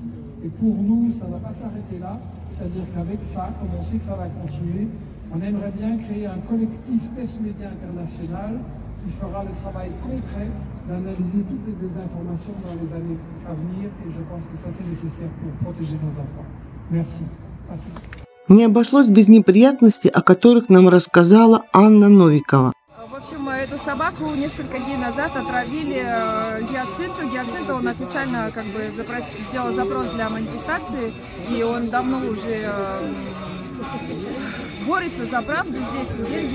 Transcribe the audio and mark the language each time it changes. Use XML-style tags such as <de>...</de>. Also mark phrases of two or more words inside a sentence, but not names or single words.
<fr>Et pour nous, ça ne va pas s'arrêter là, c'est-à-dire qu'avec ça, comme on sait que ça va continuer, on aimerait bien créer un collectif test média international qui fera le travail concret d'analyser toutes les désinformations dans les années à venir, et je pense que ça c'est nécessaire pour protéger nos enfants. Merci. Merci.</fr> <ru>Не обошлось без неприятностей, о которых нам рассказала Анна Новикова. В общем, эту собаку несколько дней назад отравили Гиацинту. Гиацинта, он официально сделал запрос для манифестации, и он давно уже борется за правду здесь, в Бельгии.</ru>